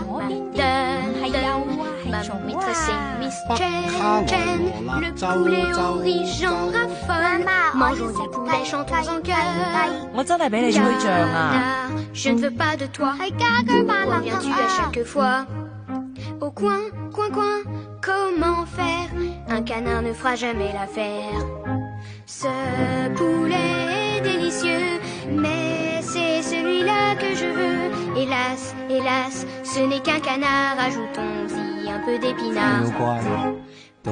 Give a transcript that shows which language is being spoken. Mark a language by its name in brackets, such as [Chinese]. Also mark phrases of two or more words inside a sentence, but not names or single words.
[Cantonese] 我邊啲係有啊，係從北卡羅來納州媽媽，我要食雞。我真係俾你吹脹啊！係家居萬能俠啊！ [French] Au coin, coin, coin, comment faire? Un canard ne fera jamais l'affaire. Ce poulet est délicieux, mais c'est celui-là que je veux. Hélas, hélas, ce n'est qu'un canard, ajoutons-y un peu d'épinards.